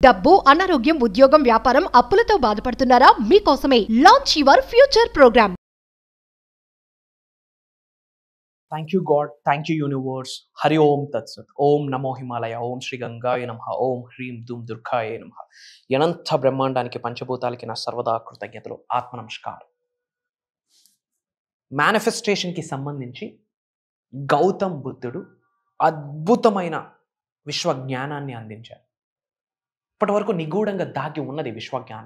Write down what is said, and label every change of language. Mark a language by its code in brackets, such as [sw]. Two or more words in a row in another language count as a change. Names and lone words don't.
[te] డబ్బు, అనారోగ్యం, ఉద్యోగం, వ్యాపారం, అప్పులతో బాధపడుతున్నారా? మీకోసమే లాంచ్ యువర్ ఫ్యూచర్ ప్రోగ్రామ్. [en] Thank you God, thank you universe. [sa] हरि ॐ तत् सत्. ॐ नमो हिमालय, ॐ श्री गङ्गाय नमः, ॐ ह्रीं दुं दुर्गाय नमः. [te] అనంత బ్రహ్మాండానికి పంచభూతాలకి నా సర్వదా కృతజ్ఞతలు. ఆత్మ నమస్కారం. మేనిఫెస్టేషన్కి సంబంధించి గౌతమ్ బుద్ధుడు అద్భుతమైన విశ్వజ్ఞానాన్ని అందించారు. ఇప్పటి వరకు నిగూఢంగా దాగి ఉన్నది విశ్వజ్ఞానం.